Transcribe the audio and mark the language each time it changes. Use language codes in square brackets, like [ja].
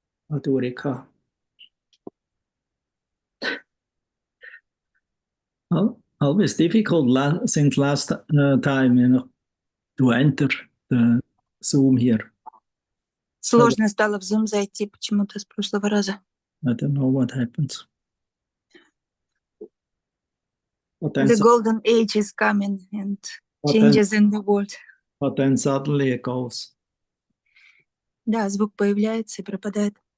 [en] Adhurika. Well, always difficult since last time, to enter the Zoom here. [ru] Сложно стало в Zoom зайти почему-то с прошлого раза. [en] I don't know what happens. The golden age is coming and changes in the world. But then suddenly it goes. [ru] Да, звук появляется и пропадает.